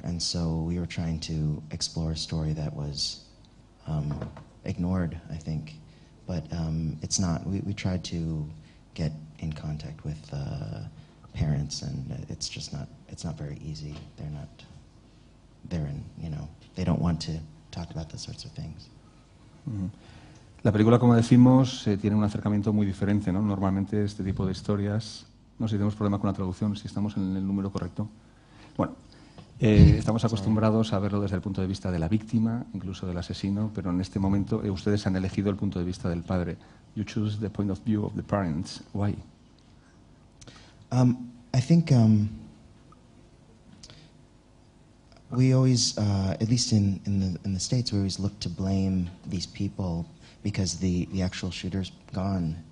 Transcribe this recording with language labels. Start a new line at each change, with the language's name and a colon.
English: And so we were trying to explore a story that was ignored, I think, but it's not. We tried to get in contact with parents, and it's just not. It's not very easy. They don't want to talk about those sorts of things.
Spanish: La película, como decimos, tiene un acercamiento muy diferente, ¿no? Normalmente este tipo de historias, no sé si tenemos problema con la traducción, si estamos en el número correcto. Bueno, estamos acostumbrados a verlo desde el punto de vista de la víctima, incluso del asesino, pero en este momento ustedes han elegido el punto de vista del padre.
English: You choose the point of view of the parents. Why? I think we always, at least in the States, we always look to blame these people because the actual shooter's gone.